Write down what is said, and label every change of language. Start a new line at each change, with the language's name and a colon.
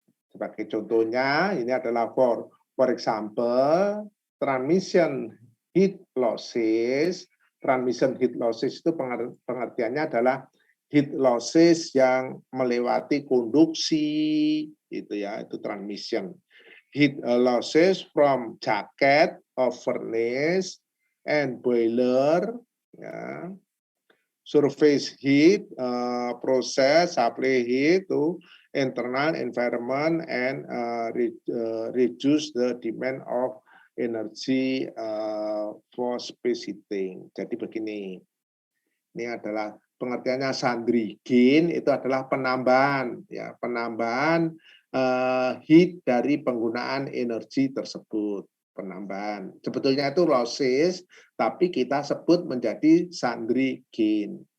Indonesian: Sebagai contohnya, ini adalah
English: for example, transmission heat losses. Transmission heat losses
Indonesian: itu pengertiannya adalah heat losses yang melewati konduksi, itu ya, itu transmission.
English: Heat losses from jacket of furnace and boiler,
Indonesian: ya.
English: Surface heat, process, supply heat to internal environment and reduce the demand of energy for space heating.
Indonesian: Jadi begini, ini adalah pengertiannya sundry gain itu adalah penambahan, ya, penambahan heat dari penggunaan energi tersebut. Penambahan. Sebetulnya itu losses, tapi kita sebut menjadi sundry gain.